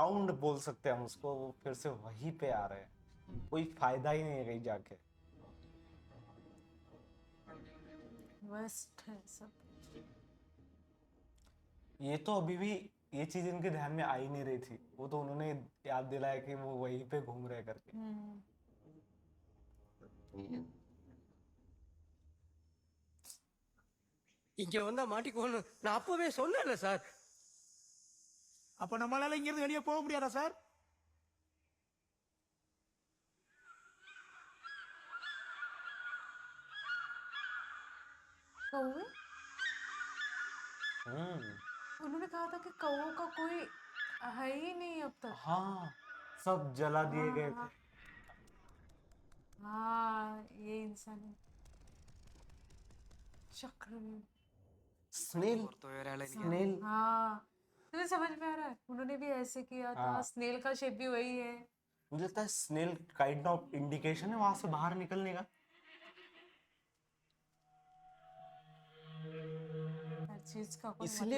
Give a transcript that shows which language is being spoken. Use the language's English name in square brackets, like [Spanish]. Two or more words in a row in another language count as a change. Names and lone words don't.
[Hindi] राउंड बोल सकते हैं हम उसको, वो फिर से वहीं पे आ रहे हैं, कोई फायदा ही नहीं है कहीं जाके। वेस्ट है सब। ये तो अभी भी ये चीज इनके ध्यान में आ ही नहीं रही थी, वो तो उन्होंने याद दिलाया कि वो वहीं पे घूम रहे करके। [Tamil] இங்க வந்தா மாட்டிக்கோன்னு நான் அப்பவே சொன்னேன்ல சார். அப்ப நம்மளால இங்கிருந்து வெளியே போக முடியாதா சார்? [Hindi] कौवे, हम्म उन्होंने कहा था कि कौवों का कोई है ही नहीं अब तक। हाँ सब जला दिए गए हाँ थे। हाँ, ये इंसान है। चक्रव्यूह। स्नेल, [Malayalam] പുറത്തു പോയ ഒരാളെ എനിക്ക് [Hindi] स्नेल। हाँ, तुम्हें समझ में आ रहा है, उन्होंने भी ऐसे किया था, हाँ स्नेल का शेप भी वही है। मुझे लगता है स्नेल [English] kind of indication [Hindi] है वहां से बाहर निकलने का। हर चीज का कोई इसलिए